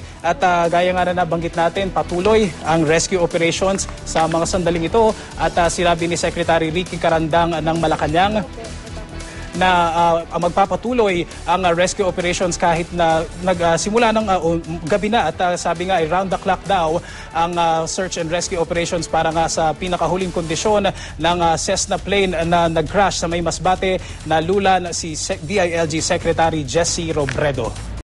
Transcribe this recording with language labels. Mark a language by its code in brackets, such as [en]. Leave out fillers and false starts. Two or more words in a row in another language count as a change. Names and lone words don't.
[tl] At gaya nga na nabanggit natin, patuloy ang [en] rescue operations [tl] sa mga sandaling ito at sinabi ni Secretary Ricky Carandang ng Malacanang na magpapatuloy ang [en] rescue operations [tl] kahit na nagsimula ng gabi na at sabi nga ay [en] round the clock [tl] daw ang [en] search and rescue operations [tl] para nga sa pinakahuling kondisyon ng Cessna plane na nag-crash sa may Masbate na lulan si DILG Secretary Jesse Robredo.